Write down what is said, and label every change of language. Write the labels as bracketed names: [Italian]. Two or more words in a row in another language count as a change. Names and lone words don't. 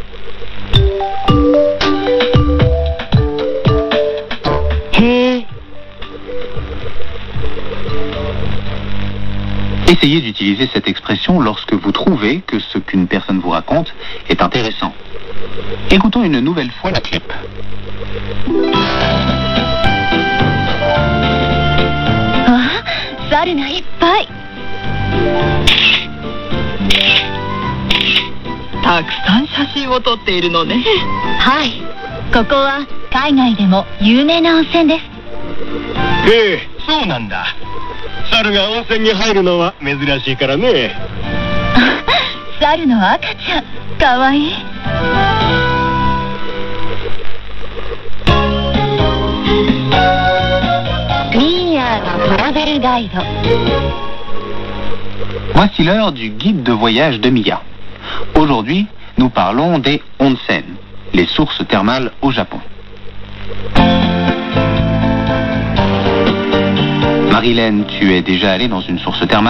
[French] Hé Essayez d'utiliser cette expression lorsque vous trouvez que ce qu'une personne vous raconte est intéressant. Écoutons une nouvelle fois la clip. [Japanese] 猿がいっぱいたくさん写真を撮っているのね。はいここは海外でも有名な温泉ですえそうなんだ猿が温泉に入るのは珍しいからね猿の赤ちゃんかわいい ミーヤーのトラベルガイド [French] Voici l'heure du guide de voyage de Mia. Aujourd'hui, nous parlons des onsen, les sources thermales au Japon. Marilène, tu es déjà allée dans une source thermale?